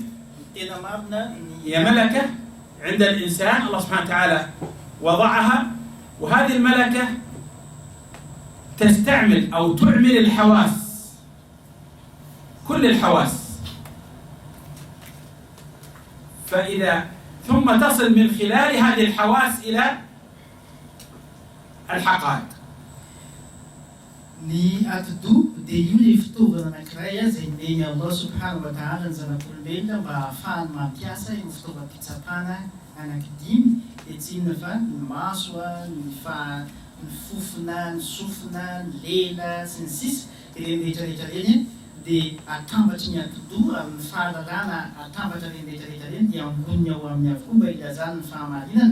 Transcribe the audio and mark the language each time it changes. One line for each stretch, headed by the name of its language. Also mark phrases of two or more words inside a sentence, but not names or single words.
Arabic: هي ملكة عند الإنسان الله سبحانه وتعالى وضعها، وهذه الملكة تستعمل أو تعمل الحواس، كل الحواس، فإذا ثم تصل من خلال هذه الحواس إلى الحقائق.
Malagasy: Ny atidoha dia io ilay fitaovana anankiray izay neny
Arabic: الله سبحانه وتعالى
Malagasy: ny zanak'olombelona mba ahafahany mampiasa io fitaovam-pitsapana anankidimy, dia tsy inona fa ny maso, ny fofona, ny sofina, ny lela sy ny sisa. Ireny rehetrarehetra reny dia atambatry ny atidoha amin'ny fahalalana, atambatra reny rehetrarehetra reny dia amboniny ao amin'ny avokoa mba ilazany ny fahamarinana.